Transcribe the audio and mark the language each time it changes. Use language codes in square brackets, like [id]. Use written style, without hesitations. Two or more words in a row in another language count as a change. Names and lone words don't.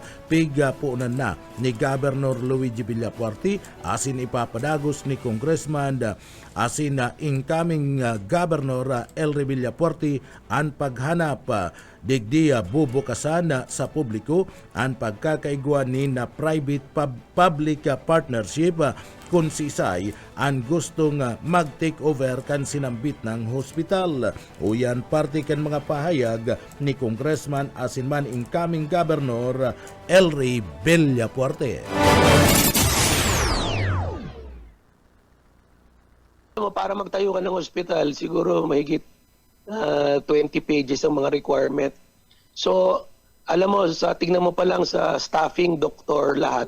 [bik] Piga po na ni Governor Luigi Villapuerti asin ipapadagos ni Congressman asin incoming Governor Elry Villapuerti ang paghanap digdi bubukasan sa publiko ang pagkakaigwa ni na [en] private-public partnership [bik] kung si Isay ang gustong mag-take over kan sinambit ng hospital. Uyan parte kan mga pahayag ni Congressman asin man incoming Governor Elry Villapuerti. [tl] Para magtayo ka ng hospital, siguro mahigit 20 pages ang mga requirement. So, alam mo, tingnan mo pa lang sa staffing, doktor, lahat.